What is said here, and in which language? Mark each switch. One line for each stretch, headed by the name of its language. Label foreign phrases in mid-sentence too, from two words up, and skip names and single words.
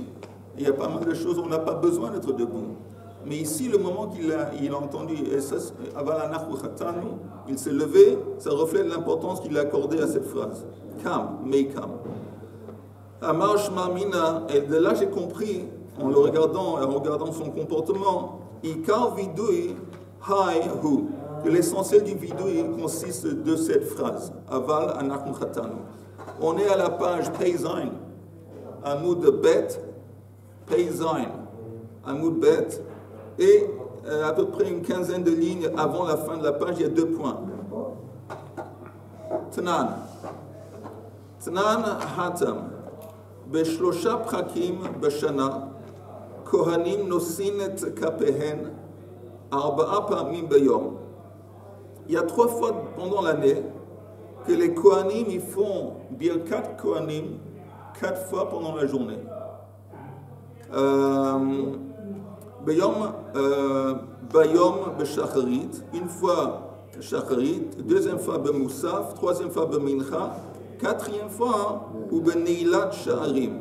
French: Il y a pas mal de choses où on n'a pas besoin d'être debout. Mais ici, le moment qu'il a entendu, il s'est levé, ça reflète l'importance qu'il a accordée à cette phrase.
Aramaic: קם מיקם. אמר שמע מינה,
French: et de là j'ai compris, en regardant son comportement,
Aramaic: עיקר וידוי האי הוא,
French: que l'essentiel du vidui consiste de cette phrase.
Hebrew: אבל אנחנו חטאנו.
French: On est à la page
Hebrew: פ"ז, עמוד ב, פ"ז, עמוד ב.
French: Et à peu près une quinzaine de lignes avant la fin de la page, il y a 2 points.
Aramaic: תנן. תנן התם.
Hebrew: בשלושה פרקים בשנה. כהנים נושאין את כפיהן. ארבע פעמים ביום.
French: Il y a 3 fois pendant l'année que les Kohanim ils font
Hebrew: ברכת כהנים
French: 4 fois pendant la journée.
Hebrew: ביום בשחרית,
French: une fois Shacharit, 2e fois Bemoussaf, 3e fois Bemincha, 4e fois ou
Hebrew: בנעילת שערים.